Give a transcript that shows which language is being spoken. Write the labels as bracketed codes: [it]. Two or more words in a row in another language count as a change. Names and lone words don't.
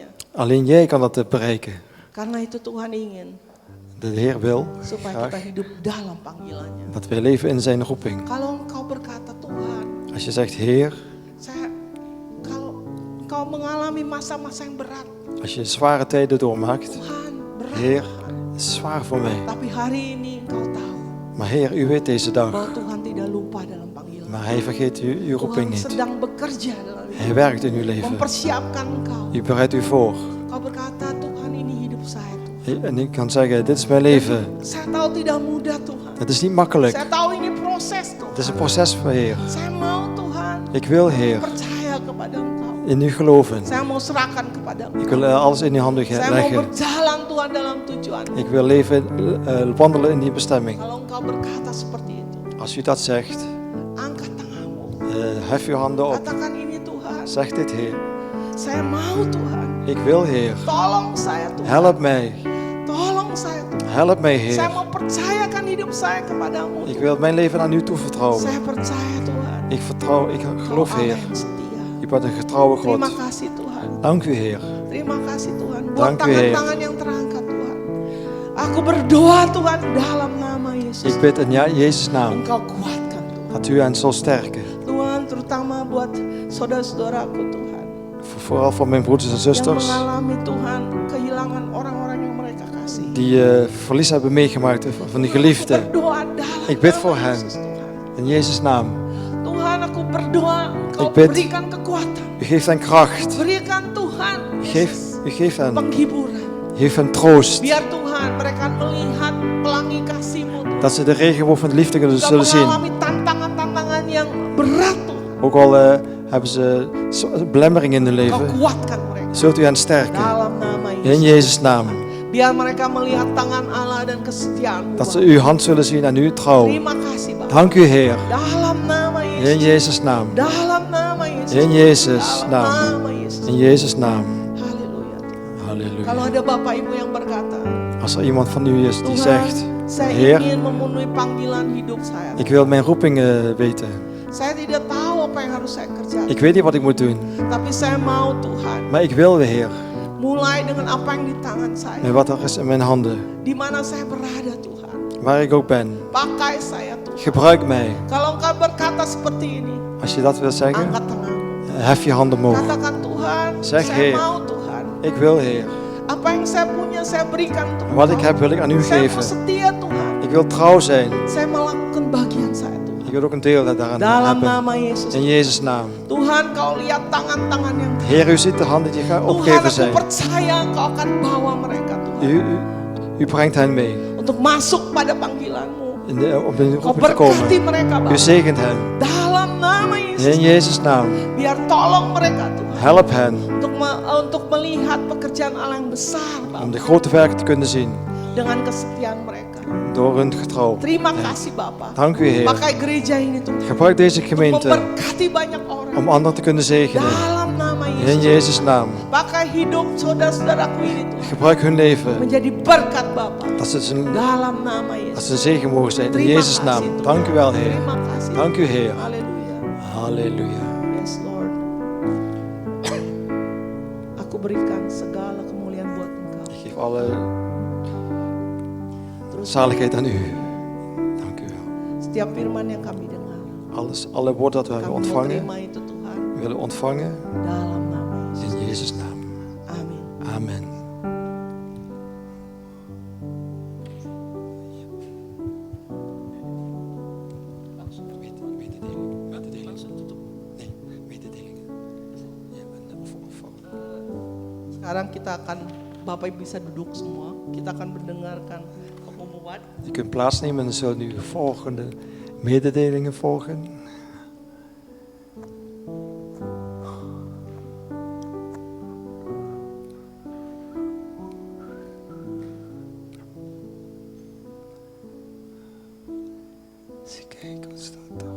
[nl] Alleen jij kan dat bereiken. [id] Karena itu Tuhan ingin [nl] De Heer wil [id] supaya kita [nl] graag [id] hidup dalam panggilannya. [nl] dat wij leven in zijn roeping. [id] Kalau engkau berkata Tuhan, [nl] Als je zegt, Heer, [id] kalau engkau mengalami masa-masa yang berat, [nl] als je zware tijden doormaakt, [id] Tuhan berat. [nl] Heer, het is zwaar voor mij. [id] Tapi hari ini engkau tahu [nl] Maar Heer, u weet deze dag. [id] bahwa Tuhan tidak lupa dalam panggilan. [nl] Maar Hij vergeet uw roeping [id] Tuhan [nl] niet. [id] sedang bekerja dalam hidup, [nl] Hij werkt in uw leven. [id] mempersiapkan engkau. [nl] U bereidt u voor. [id] Engkau berkata, Tuhan ini hidup saya Tuhan. [nl] En ik kan zeggen, dit is mijn leven. [id] Saya tahu tidak mudah Tuhan. [nl] Het is niet makkelijk. [id] Saya tahu ini proses Tuhan. [nl] Het is een proces voor Heer. [id] Saya mau Tuhan [nl] Ik wil, Heer, [id] percaya kepada engkau. [nl] in u geloven. [id] Saya mau serahkan kepada [nl] Ik [id] engkau. [nl] wil alles in uw handen [id] Saya mau [nl] leggen. [id] berjalan Tuhan dalam tujuan. [nl] Ik wil leven, wandelen in die bestemming. [id] Kalau engkau berkata seperti itu, [nl] Als u dat zegt, [id] angkat tanganmu. [nl] hef uw handen op. [id] Katakan ini Tuhan. [nl] Zeg dit, Heer. [id] Saya mau Tuhan. [nl] Ik wil, Heer. [id] Tolong saya Tuhan. [nl] Help mij. [id] Tolong saya Tuhan. [nl] Help mij, [id] Saya [nl] Heer. [id] mau percayakan hidup saya kepadamu. [nl] Ik wil mijn leven aan u toevertrouwen. [id] Saya percaya Tuhan. [nl] Ik geloof, [id] Engkau Allah [nl] Heer. [id] yang setia. [nl] U bent een getrouwe God. [id] Terima kasih Tuhan. [nl] Dank u, Heer. [id] Terima kasih Tuhan. Buat [nl] Dank u, Heer. [id] tangan-tangan yang terangkat Tuhan. Aku berdoa Tuhan dalam nama Yesus. [nl] Ik bid in Jezus' naam [id] Engkau kuatkan Tuhan. [nl] dat u hen zal sterken. [id] Tuhan, terutama buat saudara-saudaraku Tuhan. [nl] Vooral voor mijn broeders en [id] Yang [nl] zusters [id] mengalami Tuhan kehilangan orang-orang yang mereka kasih. [nl] die verlies hebben meegemaakt van die geliefden. [id] Berdoa dalam [nl] Ik bid [id] nama [nl] voor hen. [id] Yesus, Tuhan. [nl] In Jezus' naam. [id] Tuhan, aku berdoa, Engkau [nl] Ik bid. [id] berikan kekuatan. [nl] U geeft hen kracht. [id] Berikan Tuhan, Yesus, [nl] U geeft hen. [id] penghiburan. [nl] U geeft hen troost. [id] Biar Tuhan mereka melihat pelangi kasih-Mu Tuhan. [nl] Dat ze de regenboog van de liefde [id] Engkau [nl] zullen zien. [id] mengalami tantangan-tantangan yang berat Tuhan. [nl] Ook al hebben ze belemmeringen in hun [id] Engkau [nl] leven, [id] kuatkan mereka. [nl] zult u hen sterken. [id] Dalam nama [nl] In [id] Yesus. [nl] Jezus' naam. [id] Biar mereka melihat tangan Allah dan kesetiaan-Mu. [nl] Dat ze [id] Bapa. [nl] uw hand zullen zien en uw trouw. [id] Terima kasih Bapak. [nl] Dank u Heer. [id] Dalam nama [nl] In [id] Yesus. [nl] Jezus' naam. [id] Dalam nama Yesus. [nl] In Jezus' [id] Dalam [nl] naam. [id] nama Yesus. [nl] In Jezus' naam. [id] Haleluya. Kalau [nl] Halleluja. [id] ada Bapak Ibu yang berkata, [nl] Als er iemand van u is die [id] Tuhan, [nl] zegt, [id] saya [nl] Heer, [id] ingin memenuhi panggilan hidup saya. [nl] ik wil mijn roeping weten. [id] Saya tidak tahu apa yang harus saya kerjakan. [nl] Ik weet niet wat ik moet doen, [id] Tapi saya mau Tuhan, [nl] maar ik wil Heer. [id] mulai dengan apa yang di tangan saya. [nl] Met wat er is in mijn handen. [id] Di mana saya berada Tuhan. [nl] Waar ik ook ben. [id] Pakai saya Tuhan. [nl] Gebruik mij. [id] Kalau Engkau berkata seperti ini, [nl] Als je dat wil zeggen, [id] angkat tanganmu. [nl] hef je handen omhoog. [id] Katakan Tuhan, [nl] Zeg, [id] saya [nl] Heer. [id] mau Tuhan. [nl] Ik wil Heer. [id] Apa yang saya punya saya berikan untuk [nl] En wat ik [id] Engkau. [nl] heb wil ik aan u [id] Saya mau [nl] geven. [id] setia Tuhan. [nl] Ik wil trouw zijn. [id] Saya melakukan bagian saya Tuhan. [nl] Ik wil ook een deel daaraan [id] Dalam [nl] hebben. [id] nama Yesus. [nl] In Jezus' naam. [id] Tuhan, Kau lihat tangan-tangan yang [nl] Heer, u ziet de handen die gaan [id] Tuhan, [nl] opgeven [id] aku [nl] zijn. [id] percaya Engkau akan bawa mereka Tuhan. [nl] U brengt hen mee. [id] Untuk masuk pada panggilan-Mu. [nl] Om in de [id] Kau [nl] roeping te komen. [id] berkati mereka [nl] U [id] Bapa. [nl] zegent hen. [id] Dalam nama Yesus. [nl] In Jezus' naam. [id] Biar tolong mereka Tuhan. [nl] Help hen [id] Untuk melihat pekerjaan Allah yang besar [nl] om [id] Bapa. [nl] de grote werken te kunnen zien. [id] Dengan kesetiaan mereka. [nl] Door hun getrouw. [id] Terima kasih Bapak. [nl] Dank u Heer. [id] Pakai gereja ini Tuhan. [nl] Gebruik deze [id] Untuk [nl] gemeente [id] memberkati banyak orang. [nl] om anderen te kunnen zegenen. [id] Dalam nama [nl] In [id] Yesus. [nl] Jezus' naam. [id] Pakai hidup saudara-saudaraku ini Tuhan. [nl] Gebruik hun leven. [id] Menjadi berkat Bapak. [nl] Dat ze een [id] Dalam nama [nl] Dat [id] Yesus. [nl] ze een zegen mogen zijn in [id] Terima [nl] Jezus' [id] kasih, [nl] naam. [id] Tuhan. [nl] Dank u wel, Heer. [id] Terima kasih. [nl] Dank u, Heer. [id] Haleluya. [nl] Halleluja. [en] Yes, Lord. [id] Aku berikan segala kemuliaan buat Engkau. [nl] Ik geef alle zaligheid aan u. Dank u wel. [id] Setiap firman yang kami dengar, [nl] Alle woorden dat we hebben [id] kami mau [nl] ontvangen, [id] terima itu Tuhan. [nl] we willen ontvangen [id] Dalam nama Yesus. [nl] in Jezus' naam. [id] Amin. [nl] Amen. [id] Sekarang kita akan, Bapak Ibu bisa duduk semua. Kita akan mendengarkan pengumuman. [nl] Je kunt plaatsnemen en dan zullen nu de volgende mededelingen volgen. Eens kijken, wat staat er?